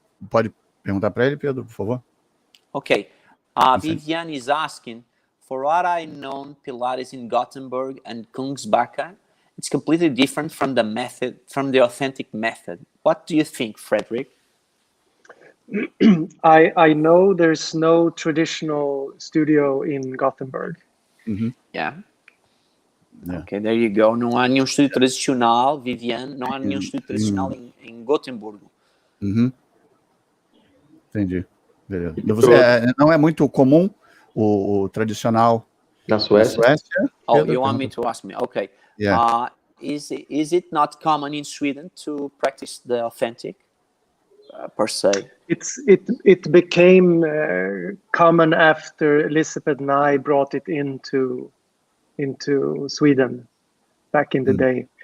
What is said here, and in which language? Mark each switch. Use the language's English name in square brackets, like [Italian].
[Portuguese] Pode perguntar para ele, Pedro, por favor. [English] Okay. Viviane is asking, for what I know, Pilates in Gothenburg and Kungsbacka, it's completely different from the authentic method. What do you think, Fredrik? I know there's no traditional studio in Gothenburg. Yeah. Ok, there you go. [Portuguese] Não há nenhum estúdio tradicional, Viviane, não há nenhum estúdio tradicional em Gotemburgo. Entendi. Beleza. Não é muito comum o tradicional na Suécia? [English] Oh, Pedro, you want me to ask me? Okay. Yeah. Is it not common in Sweden to practice the authentic per se? It became common after Elizabeth and I brought it into Sweden back in the day.